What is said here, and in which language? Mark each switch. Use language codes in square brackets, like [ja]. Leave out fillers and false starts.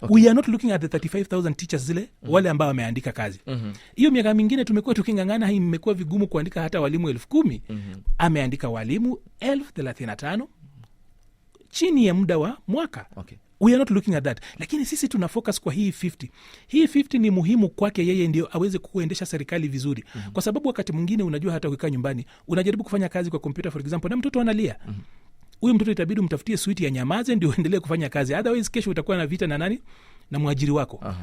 [en] We are not looking at the 35,000 teachers [sw] zile wale ambao wameandika kazi. Hiyo miaka mingine tumekuwa tukingangana, hii imekuwa vigumu kuandika hata walimu 10,000. Ameandika walimu 35,000 chini ya muda wa mwaka. [en] We are not looking at that. [sw] Lakini sisi tuna focus kwa hii 50. Hii 50 ni muhimu kwake yeye ndio aweze kuendesha serikali vizuri. Kwa sababu wakati mwingine unajua hata ukikaa nyumbani unajaribu kufanya kazi kwa computer [en] for example [sw] na mtoto analia. Huyu mtoto itabidi umtafutie switi ya nyamaze ndio uendelee kufanya kazi. Otherwise kesho utakuwa na vita na nani? Na mwajiri wako.